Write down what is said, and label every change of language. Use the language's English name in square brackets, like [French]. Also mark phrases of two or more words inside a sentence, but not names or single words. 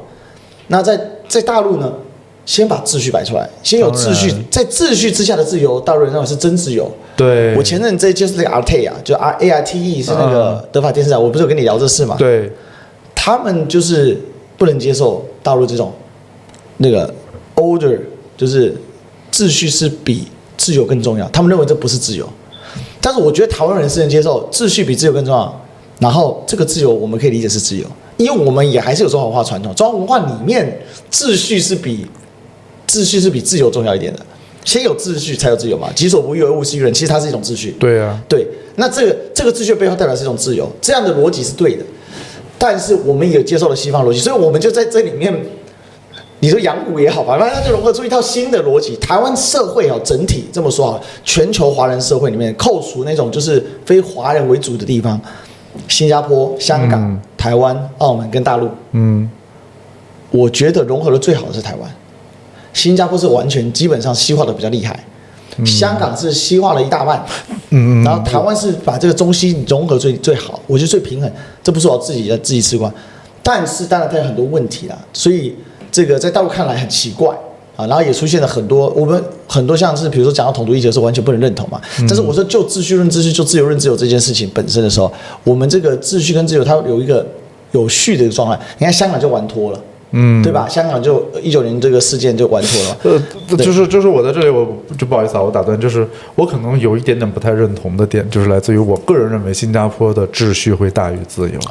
[Chinese] 那在大陸呢，先把秩序擺出來，先有秩序，在秩序之下的自由，大陸人認為是真自由。對，我前陣這就是那個 ARTE 啊，就 ARTE 是那個德法電視台，我不是有跟你聊這事嘛？對。他們就是不能接受大陸這種那個 order，就是秩序是比自由更重要。他們認為這不是自由，但是我覺得台灣人是能接受秩序比自由更重要。然後這個自由我們可以理解是自由，因為我們也還是有中華文化傳統，中華文化裡面秩序是比自由重要一點的。先有秩序才有自由嘛，己所不欲而勿施於人，其實它是一種秩序。對啊，对，那這個秩序背後代表是一种自由，這樣的邏輯是對的。但是我們也接受了西方邏輯，所以我們就在這裡面，你說洋股也好吧，反正它就融合出一套新的邏輯。台灣社會整體這麼說啊，全球華人社會裡面，扣除那種就是非華人為主的地方，新加坡、香港、台灣、澳門跟大陸，我覺得融合的最好的是台灣。新加坡是完全基本上西化的比較厲害。香港是西化了一大半，然後台灣是把这個中西融合最好，我覺得最平衡。這不是我自己吃瓜，但是當然它有很多問題啦，所以這個在大陸看來很奇怪啊，然後也出現了很多我們很多像是比如說講到統獨議題的時候完全不能認同嘛，但是我說就秩序論秩序，就自由論自由這件事情本身的時候，我們這個秩序跟自由它有一個有序的一個狀態，你看香港就玩脫了。對吧？香港就19年這個事件就玩脫了。就是我在這裡，我就不好意思啊，我打斷，就是我可能有一點點不太認同的點，就是來自於我個人認為新加坡的秩序會大於自由。